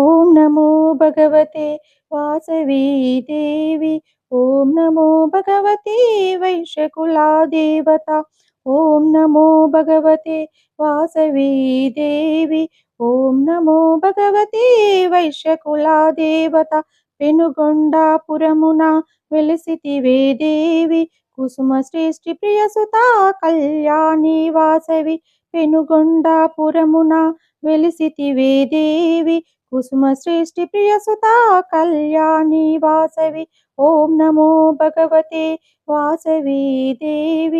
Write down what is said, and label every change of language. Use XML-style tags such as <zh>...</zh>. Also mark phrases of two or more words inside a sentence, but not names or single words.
<sa>नमो भगवते वासवी देवी। ॐ नमो भगवते वैश्यकुलादेवता। ॐ नमो भगवते वासवी देवी। ॐ नमो भगवते वैश्यकुलादेवता।</sa> <te>पेनुगొండపురమున వెలిసితివే దేవి, కుసుమ శ్రేష్ఠి ప్రియసుతా కళ్యాణి వాసవి. పెనుగొండపురమున వెలిసితివే దేవి, కుసుమ శ్రేష్ఠి ప్రియసుతా కళ్యాణి వాసవి.</te> <sa>ఓం నమో భగవతే వాసవి దేవి.</sa>